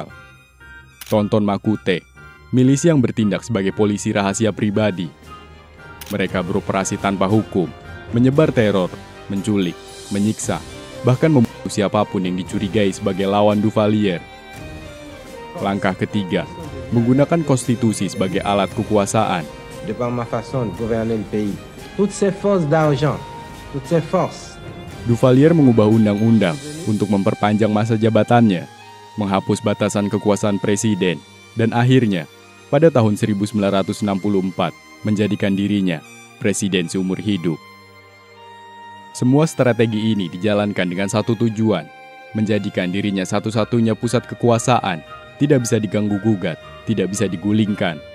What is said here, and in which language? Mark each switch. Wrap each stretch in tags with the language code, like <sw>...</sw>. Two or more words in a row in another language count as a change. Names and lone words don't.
<id>Tonton Makute, milisi yang bertindak sebagai polisi rahasia pribadi. Mereka beroperasi tanpa hukum, menyebar teror, menculik, menyiksa, bahkan membunuh siapapun yang dicurigai sebagai lawan Duvalier. Langkah ketiga, menggunakan konstitusi sebagai alat kekuasaan.</id> <fr>De par ma façon de gouverner le pays, toutes ces forces d'argent, toutes ces forces.</fr> <id>Duvalier mengubah undang-undang untuk memperpanjang masa jabatannya, menghapus batasan kekuasaan presiden, dan akhirnya, pada tahun 1964, menjadikan dirinya presiden seumur hidup. Semua strategi ini dijalankan dengan satu tujuan, menjadikan dirinya satu-satunya pusat kekuasaan, tidak bisa diganggu-gugat, tidak bisa digulingkan.</id>